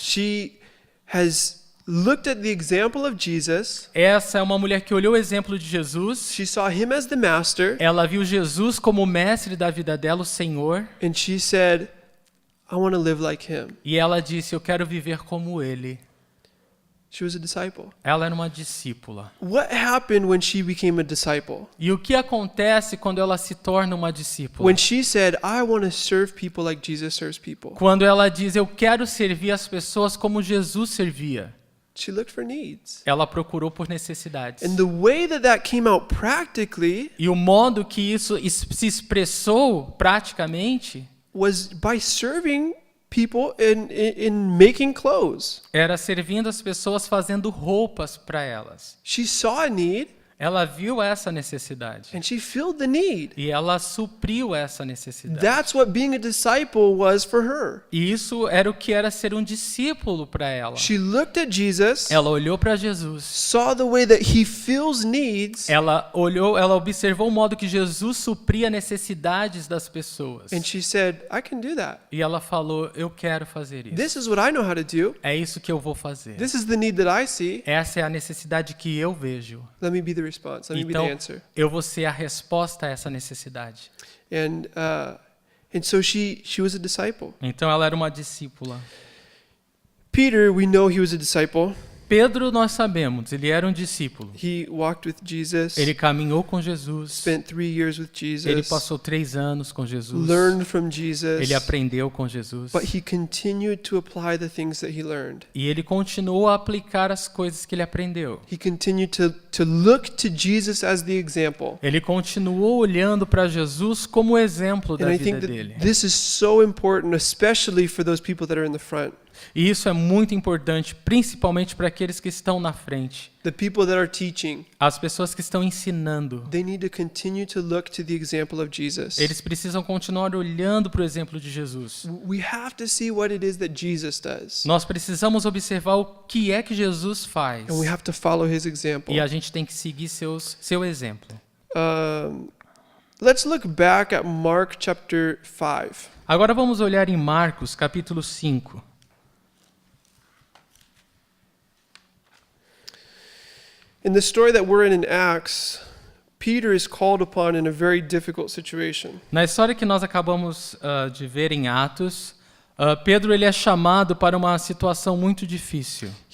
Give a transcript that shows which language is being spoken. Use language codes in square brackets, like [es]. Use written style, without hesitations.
[en] She has looked at the example of Jesus. [pt] Essa é uma mulher que olhou o exemplo de Jesus. [en] She saw him as the master [pt] Ela viu Jesus como o mestre da vida dela, o Senhor. [en] and she said, I want to live like him. [pt] E ela disse, eu quero viver como ele. [en] She was a disciple. [pt] Ela era uma discípula. [en] What happened when she became a disciple? [pt] E o que acontece quando ela se torna uma discípula? [en] When she said, I want to serve people like Jesus serves people. [pt] Quando ela diz, eu quero servir as pessoas como Jesus servia. [en] She looked for needs. [pt] Ela procurou por necessidades. [en] And the way that came out practically [pt] E o modo que isso se expressou praticamente [en] was by serving people in making clothes. [pt] era servindo as pessoas, fazendo roupas para elas. [en] She saw a need [pt] Ela viu essa necessidade. [en] and she filled the need. [pt] E ela supriu essa necessidade. [en] That's what being a disciple was for her. [pt] E isso era o que era ser um discípulo para ela. [en] She looked at Jesus, [pt] Ela olhou para Jesus. [en] saw the way that he fills needs, [pt] Ela observou o modo que Jesus supria necessidades das pessoas. [en] and she said, I can do that. [pt] E ela falou, eu quero fazer isso. [en] This is what I know how to do. [pt] É isso que eu vou fazer. [en] This is the need that I see. [pt] Essa é a necessidade que eu vejo. [en] Let me be the response. Let me be [pt] Então, [en] the answer. [pt] eu vou ser a resposta a essa necessidade. [en] And so she was a disciple. [pt] Então, ela era uma discípula. [en] Peter, we know he was a disciple. [pt] Pedro, nós sabemos, ele era um discípulo. [en] He walked with Jesus, [pt] Ele caminhou com Jesus. [en] spent 3 years with Jesus, [pt] Ele passou 3 anos com Jesus. [en] learned from Jesus, [pt] Ele aprendeu com Jesus. [en] but he continued to apply the things that he learned. [pt] E ele continuou a aplicar as coisas que ele aprendeu. [en] He continued to look to Jesus as the example. [pt] Ele continuou olhando para Jesus como exemplo da [en] And I [pt] vida [en] think [pt] dele. [en] that this is so important, especially for those people that are in the front. [pt] E isso é muito importante, principalmente para aqueles que estão na frente. [en] The people that are teaching, [pt] As pessoas que estão ensinando. [en] they need to continue to look to the example of Jesus. [pt] Eles precisam continuar olhando para o exemplo de Jesus. [en] We have to see what it is that Jesus does. [pt] Nós precisamos observar o que é que Jesus faz. [en] And we have to follow his example. [pt] E a gente tem que seguir seu exemplo. [en] Let's look back at Mark chapter 5. [pt] Agora vamos olhar em Marcos, capítulo 5. [en] In the story that we're in Acts, Peter is called upon in a very difficult situation. [pt] Na história que nós acabamos de ver em Atos, Pedro ele é chamado para uma situação muito difícil.